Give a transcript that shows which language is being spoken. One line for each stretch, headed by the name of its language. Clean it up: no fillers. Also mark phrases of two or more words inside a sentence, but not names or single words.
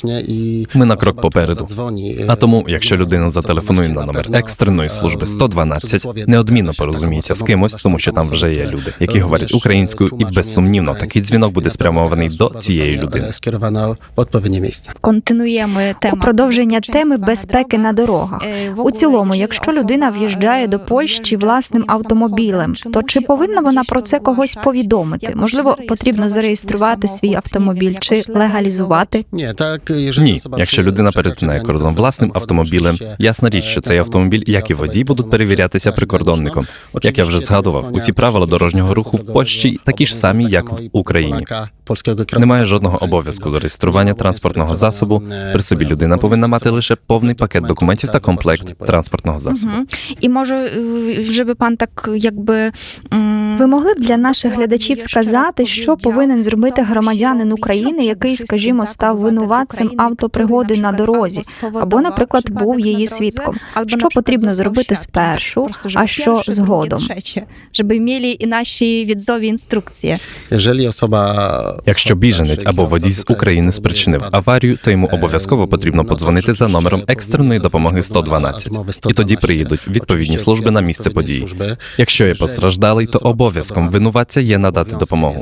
Ukrainian: Ми на крок попереду. А тому, якщо людина зателефонує на номер екстреної служби 112, неодмінно порозуміється з кимось, тому що там вже є люди, які говорять українською, і безсумнівно такий дзвінок буде спрямований до цієї людини.
Polish: Skierowana w odpowiednie miejsce. Kontynuujemy
Ukrainian: У
Polish: temat
Ukrainian: продовження теми
Polish: bezpieczeństwa
Ukrainian: безпеки на дорогах. У цілому, якщо людина в'їжджає до Польщі власним автомобілем, то чи повинна вона про це когось повідомити? Можливо, потрібно зареєструвати свій автомобіль чи легалізувати? Ні, якщо людина перетинає кордон власним автомобілем, ясна річ, що цей автомобіль, як і водій, будуть перевірятися прикордонником. Як я вже згадував, усі правила дорожнього руху в Польщі такі ж самі, як в Україні. Немає жодного обов'язку до реєстрування транспортного засобу. При собі людина повинна мати лише повний пакет документів та комплект транспортного засобу.
Polish: I może, żeby pan tak jakby...
Ukrainian: Ви могли б для наших глядачів сказати, що повинен зробити громадянин України, який, скажімо, став винуватцем автопригоди на дорозі, або, наприклад, був її свідком? Що потрібно зробити спершу, а що згодом?
Polish: Żeby mieli i nasi widzowie instrukcje.
Ukrainian: Якщо біженець або водій з України спричинив аварію, то йому обов'язково потрібно подзвонити за номером екстреної допомоги 112. І тоді приїдуть відповідні служби на місце події. Якщо є постраждалий, то обов'язком винуватця є надати допомогу.